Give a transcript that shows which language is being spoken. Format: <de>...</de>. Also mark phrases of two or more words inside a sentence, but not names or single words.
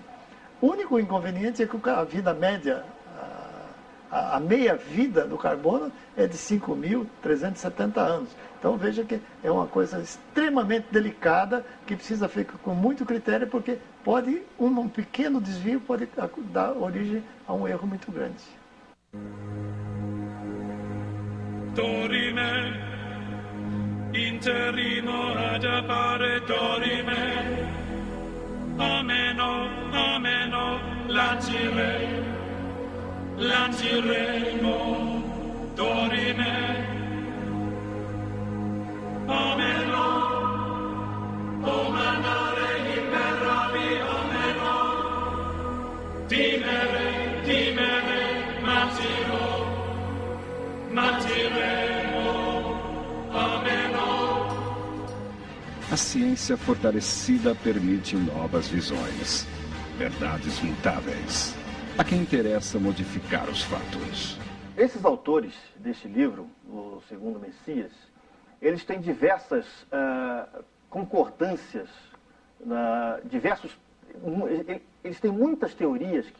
<pt>O único inconveniente é que a vida média, a meia-vida do carbono é de 5.370 anos. Então veja que é uma coisa extremamente delicada, que precisa ficar com muito critério, porque pode, um pequeno desvio pode dar origem a um erro muito grande.</pt> <la>Dorime, interimo ad appare dorime, ameno, lanciremo, dorime, ameno, o mandare imperavi, ameno, dimere, matiremo, ameno.</la> <pt>A ciência fortalecida permite novas visões, verdades mutáveis. A quem interessa modificar os fatos. Esses autores deste livro, o Segundo Messias, eles têm diversas concordâncias, eles têm muitas teorias que</pt>